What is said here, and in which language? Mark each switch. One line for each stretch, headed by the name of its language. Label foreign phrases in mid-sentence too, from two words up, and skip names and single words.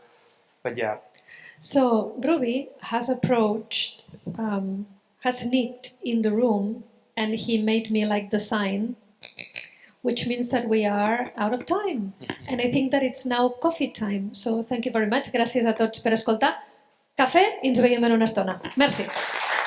English: But yeah. So Ruby has approached, has sneaked in the room, and he made me like the sign, which means that we are out of time. And I think that it's now coffee time. So thank you very much.
Catalan: Gràcies a tots per escoltar. Cafè i ens veiem en una estona. Merci.